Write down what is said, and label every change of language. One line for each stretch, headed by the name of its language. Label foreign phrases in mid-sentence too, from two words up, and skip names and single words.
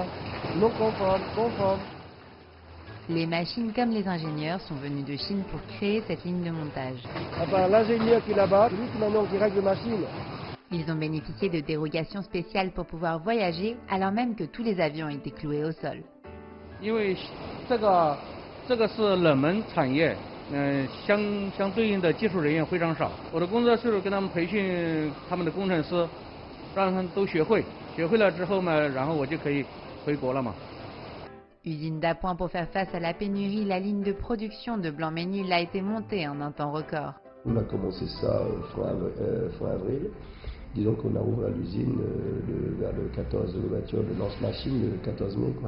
French: Non conforme. Les machines comme les ingénieurs sont venus de Chine pour créer cette ligne de montage. Enfin, l'ingénieur qui est là-bas, c'est lui qui maintenant qui règle les machines. Ils ont bénéficié de dérogations spéciales pour pouvoir voyager, alors même que tous les avions étaient cloués au sol.
Chinese: 因为这个是冷门产业，相对应的技术人员非常少。我的工作是跟他们培训他们的工程师，让他们都学会了之后嘛，然后我就可以回国了嘛。
French: Usine d'appoint pour faire face à la pénurie, la ligne de production de Blanc-Ménil a été montée en un temps record. On a commencé ça fin avril. Disons qu'on a ouvert l'usine vers le 14, l'ouverture de lance-machine le 14 mai, quoi.